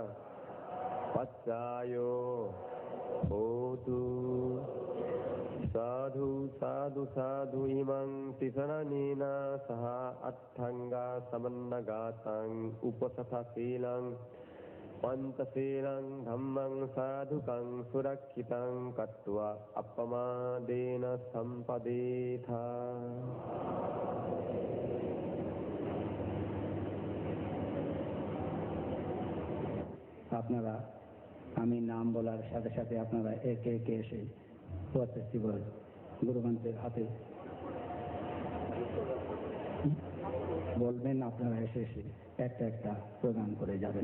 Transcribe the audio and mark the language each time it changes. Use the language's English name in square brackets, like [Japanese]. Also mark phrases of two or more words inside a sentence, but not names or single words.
[Pali] Paccayo hotu Sadhu sadhu sadhu imang tisaranena saha attanga samannagatang upasatha silang pantasilang dhammang sadhukang surakkitang kattva appamadena sampadetha [Bangla] আপনারা আমি নাম বলার সাথে সাথে আপনারা একে একে এসে গুরুমন্ত্রের হাতে বলবেন আপনারা এসে এসে একটা একটা প্রদান করে যাবেন।